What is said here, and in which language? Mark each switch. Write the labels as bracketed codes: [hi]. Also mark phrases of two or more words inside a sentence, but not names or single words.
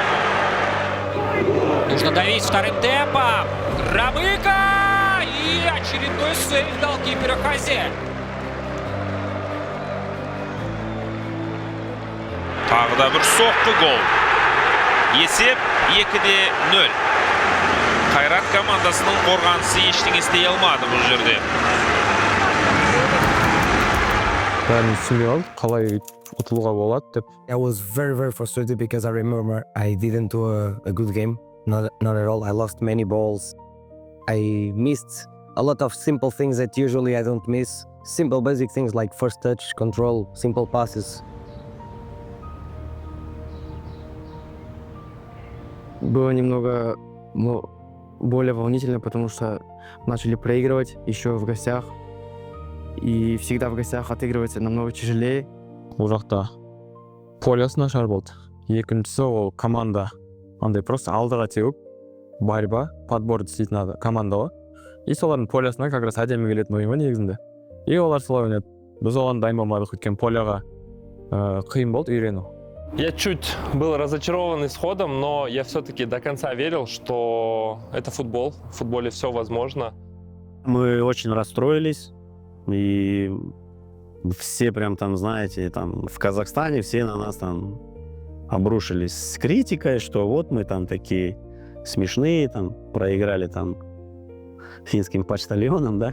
[ru] Нужно давить вторым темпом. Рамыка! И очередной сейв голкипера Хазе. [kk] Тағы да бір соққы гол. Есеп 2-0. Қайрат командасының қорғанысы ештеңе істей алмады бұл жерде. Бәрін түсінбей қалдым, қалай ұтылуға болады деп. [en] I was very frustrated because I remember I didn't do a good game. Not at all. I lost many balls. I missed a lot of simple things that usually I don't miss. Simple basic things like first touch, control, simple passes. [ru] Было немного более волнительно, потому что начали проигрывать еще в гостях. И всегда в гостях отыгрывается намного тяжелее. [kk] Ол жақта полиясы нашар болды. Екіншісі ол команда. Андай просто алдыға теуіп, [ru] борьба, подбор [kk] істейтін команда ғой. И солардың полясына [ru] как раз [kk] әдемі келетін ойын ғой негізінде. И олар солай ойнады. Біз оған дайын болмадық, өйткені поляға қиын болды үйрену. [ru] Я чуть был разочарован исходом, но я все-таки до конца верил, что это футбол. В футболе все возможно. Мы очень расстроились. И все прям там, знаете, там в Казахстане все на нас там обрушились с критикой, что вот мы там такие смешные, там проиграли там финским почтальонам, да?